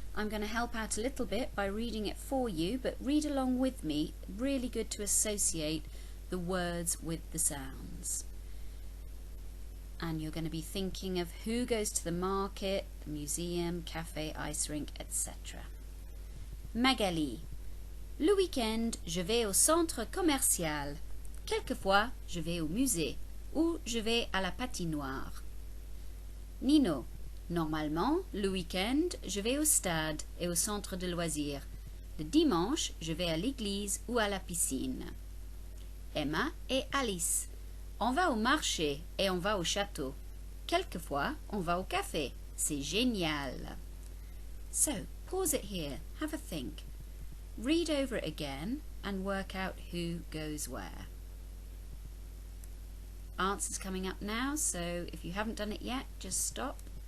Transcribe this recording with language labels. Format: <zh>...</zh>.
<en>I'm going to help out a little bit by reading it for you, but read along with me. Really good to associate the words with the sounds. And you're going to be thinking of who goes to the market, the museum, cafe, ice rink, etc. Magali.</en> <fr>Le week-end, je vais au centre commercial. Quelquefois, je vais au musée ou je vais à la patinoire. Nino. Normalement, le week-end, je vais au stade et au centre de loisirs. Le dimanche, je vais à l'église ou à la piscine. Emma et Alice. On va au marché et on va au château. Quelquefois, on va au café. C'est génial.</fr> <en>So, pause it here. Have a think. Read over it again and work out who goes where. Answers coming up now, so if you haven't done it yet, just stop.</en>